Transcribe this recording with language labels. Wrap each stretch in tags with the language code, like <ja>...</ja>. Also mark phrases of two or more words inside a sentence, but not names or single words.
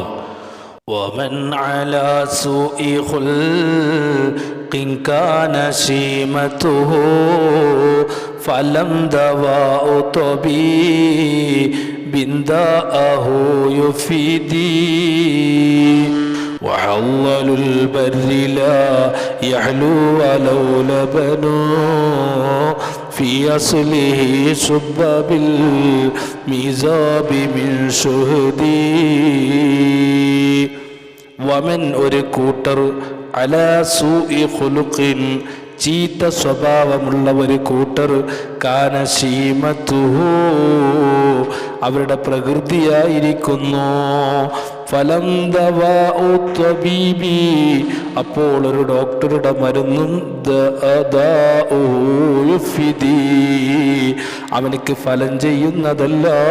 <ar>ومن على سوء خلق كان شيمته فلم دواء طبيب داءه يفيدي وحلل البر لا يحلو ولو لبن في أصله صب بالميزاب من شهدي.</ar> <ml>വമൻ ഒരു കൂട്ടർ</ml> <ar>على سوء خلق</ar> <ml>ചീത്ത സ്വഭാവമുള്ള ഒരു കൂട്ടർ</ml> <ar>كان شيمته</ar> <ml>അവരുടെ പ്രകൃതിയായിരിക്കുന്നു.</ml> <ar>فلم دواء طبيب</ar> <ml>അപ്പോൾ ഒരു ഡോക്ടറുടെ മരുന്നും അവനിക്ക് ഫലം ചെയ്യുന്നതല്ല.</ml>